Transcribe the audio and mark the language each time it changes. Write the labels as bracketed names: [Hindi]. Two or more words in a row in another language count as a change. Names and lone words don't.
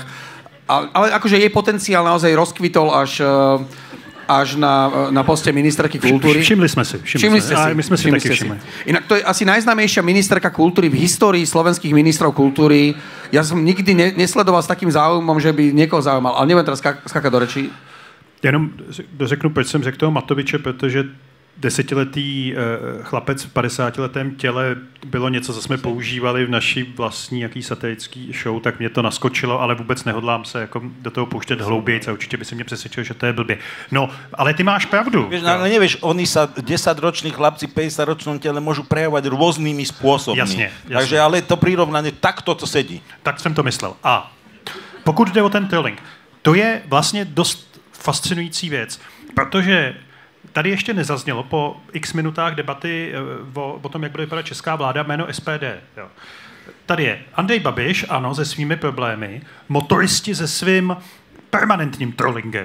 [Slovak] Ale akože jej potenciál naozaj rozkvitol až na poste ministerky kultúry. Všimli sme si. My sme si taky všimli. Inak to je asi najznámejšia ministerka kultúry v histórii slovenských ministrov kultúry. Ja som nikdy nesledoval s takým záujmom, že by niekoho zaujímal. Ale neviem teraz skákať do rečí. [Czech] Jenom dořeknu, proč jsem řekl toho Matoviče, protože 10letý chlapec v 50letém těle bylo něco, co jsme používali v naší vlastní jaký satirický show, tak mě to naskočilo, ale vůbec nehodlám se jako do toho pouštět hlouběji a určitě by si mě přesvědčil, že to je blbě. No, ale ty máš pravdu. [Slovak] Vieš, ale nevieš, oni sa 10-roční chlapci v 50-ročnom tele môžu prejavovať rôznymi spôsobmi. [Czech] Jasně. [Slovak] Takže ale to prirovnanie takto to sedí. [Czech] Tak jsem to myslel. A pokud jde o ten trolling, to je vlastně dost fascinující věc, protože tady ještě nezaznělo po x minutách debaty o tom, jak bude vypadat česká vláda, jméno SPD. Jo. Tady je Andrej Babiš, ano, se svými problémy, motoristi se svým permanentním trollingem.